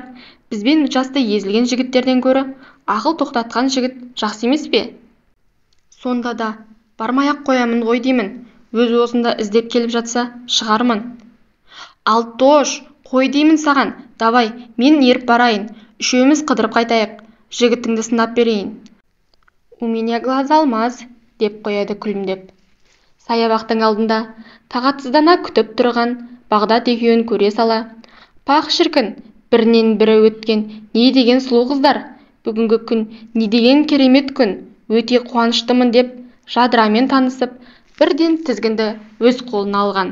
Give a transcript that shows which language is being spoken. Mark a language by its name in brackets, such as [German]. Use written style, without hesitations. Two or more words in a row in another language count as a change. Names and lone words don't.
[Kazakh] Бізбен жасты езілген жігіттерден көрі, ақыл тоқтатқан жігіт жақсы емес пе? Сонда да, бармай-ақ қоямын ғой деймін. Өз осында іздеп келіп жатса, шығармын. Алтош, қой деймін саған. Давай, мен еріп барайын. Үшеуміз қыдырып қайтайық. Жігітіңді сынап берейін. [Russian] У меня глаза алмаз, [Kazakh] деп қояды күлімдеп. Саябақтың алдында тағатсыздана күтіп тұрған Бағдат екеуін көре сала. Пақ шіркін, бірінен бірі өткен не деген сұлу қыздар. Бүгінгі күн не деген керемет күн. Өте қуаныштымын деп Жадырамен танысып, бірден тізгінді өз қолына алған.